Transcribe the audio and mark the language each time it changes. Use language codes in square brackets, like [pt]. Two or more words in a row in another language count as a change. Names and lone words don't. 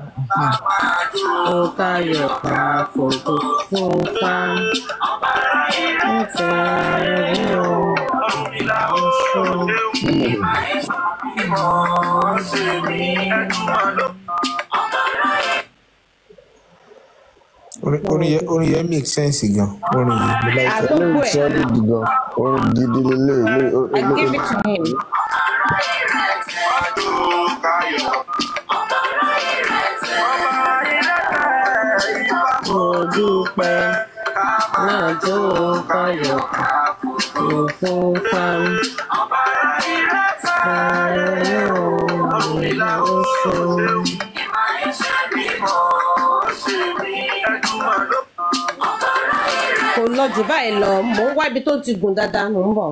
[yo] Ó káyọ̀ ká fòkó fún fa. Ó fẹ́ rí o. Orin yẹn [en] make sense [yo] gan. Orin yìí mo [en] like it. [yo] Orin solid gan. Orin gidi lélẹ̀. [en] I give it to him. [yo] Mo dúpẹ́ náà tó káyọ̀ fún fa. Kò lọ jù báyìí lọ, mò ń wá ibi tó ti gùn dáadáa, mò ń bọ̀.